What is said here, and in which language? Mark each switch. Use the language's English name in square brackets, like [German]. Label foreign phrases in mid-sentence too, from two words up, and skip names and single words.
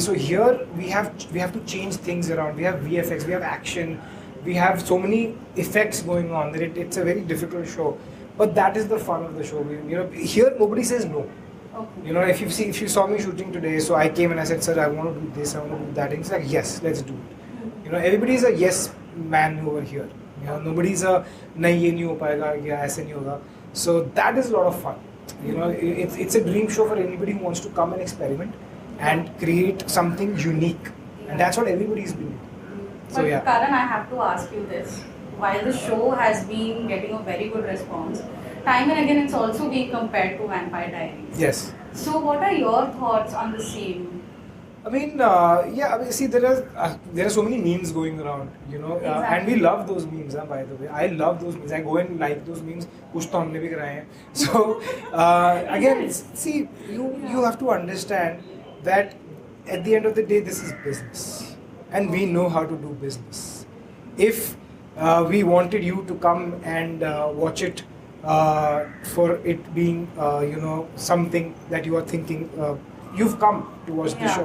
[English] So here we have to change things around. We have VFX, we have action, we have so many effects going on that it's a very difficult show. But that is the fun of the show. Here nobody says no. Okay. If you saw me shooting today, so I came and I said, sir, I want to do this, I want to do that. And it's like, yes, let's do it. Everybody's a yes man over here. Nobody's a [Hindi] नहीं ये नहीं हो पाएगा, या ऐसे नहीं होगा. [English] So that is a lot of fun. It's a dream show for anybody who wants to come and experiment and create something unique, and that's what everybody's been doing. So But yeah. Karan, I have to ask you this. While the show has been getting a very good response, time and again it's also being compared to Vampire Diaries. Yes. So what are your thoughts on the same? See, there are so many memes going around, and we love those memes. By the way, I love those memes. I go and like those memes. [Hindi] कुछ तो हमने भी कराए हैं. [English] So again, see, you have to understand that at the end of the day, this is business, and we know how to do business. If we wanted you to come and watch it for it being, something that you are thinking, you've come to watch the show.